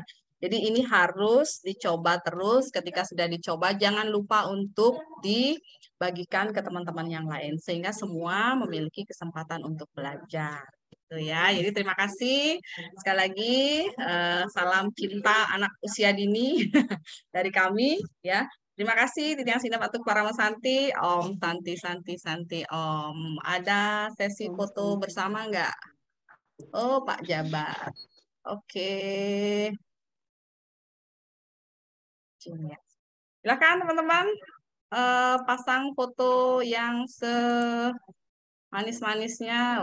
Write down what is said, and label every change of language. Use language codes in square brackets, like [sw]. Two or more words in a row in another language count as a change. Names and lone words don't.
[id] Jadi ini harus dicoba terus, ketika sudah dicoba jangan lupa untuk dibagikan ke teman-teman yang lain sehingga semua memiliki kesempatan untuk belajar. Gitu ya. Jadi terima kasih sekali lagi, salam cinta anak usia dini dari kami ya. Terima kasih [ban] Titiang Sinap Atuk Paramasanti, [sa] Om Santi Santi Santi Om. [id] Ada sesi foto bersama nggak? Oh Pak Jabat. Oke. Silakan teman-teman pasang foto yang manis-manisnya.